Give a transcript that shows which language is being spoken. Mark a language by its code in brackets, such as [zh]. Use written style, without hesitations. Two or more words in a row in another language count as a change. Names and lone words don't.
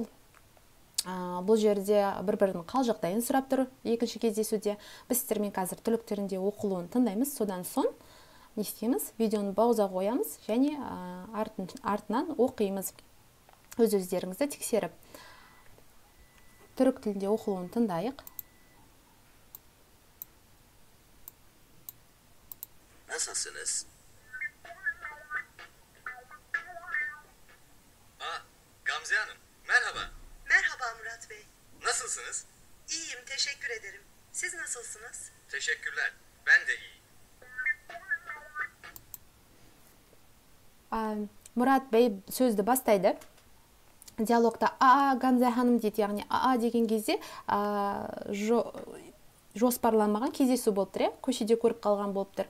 [kk] Бұл жерде бір-бірінің қал жағдайын сұрап тұр екінші кездесуде. Біз сіздермен қазір түрік тілінде оқылуын тыңдаймыз. Содан соң не істейміз? Видеоны пауза қоямыз және артынан оқимыз. Өздеріңізді тексеріп. Түрік тілінде оқылуын тыңдайық. [tr] Nasılsınız? Gamze Hanım. Merhaba. Merhaba Murat Bey. Nasılsınız? İyiyim, teşekkür ederim. Siz nasılsınız? Teşekkürler. Ben de iyiyim. [kk] Мұрат Бей сөзді бастайды. Диалогта Гамзе ханым дейді, яғни деген кезде жоспарланмаған кездесу болып тұр, көшеде көріп қалған болып тұр.